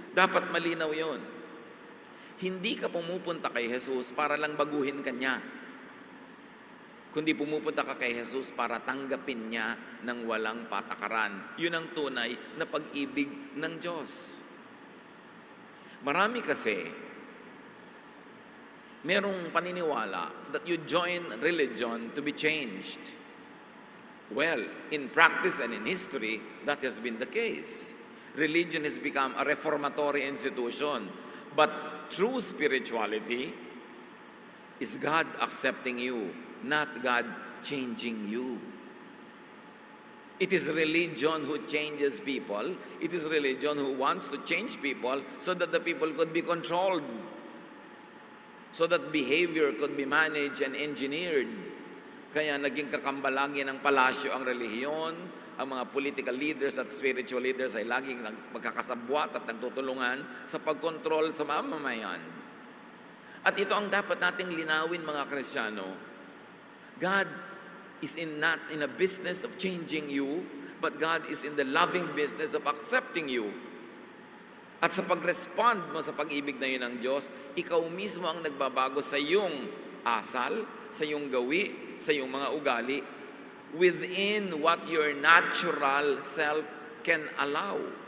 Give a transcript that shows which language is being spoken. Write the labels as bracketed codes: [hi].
[tl] Dapat malinaw yon. Hindi ka pumupunta kay Jesus para lang baguhin ka niya, kundi pumupunta ka kay Jesus para tanggapin niya ng walang patakaran. Yun ang tunay na pag-ibig ng Diyos. Marami kasi merong paniniwala [en] that you join religion to be changed. Well, in practice and in history, that has been the case. Religion has become a reformatory institution. But true spirituality is God accepting you, not God changing you. It is religion who changes people. It is religion who wants to change people so that the people could be controlled, so that behavior could be managed and engineered. [tl] Kaya naging kakambalangin ng palasyo ang relihiyon, ang mga political leaders at spiritual leaders ay laging magkakasabwat at nagtutulungan sa pagkontrol sa mamamayan. At ito ang dapat nating linawin mga Kristiyano. [en] God is not in a business of changing you, but God is in the loving business of accepting you. [tl] At sa pag-respond mo sa pag-ibig na yun ng Diyos, ikaw mismo ang nagbabago sa iyong asal, sa iyong gawi, sa iyong mga ugali, [en] within what your natural self can allow.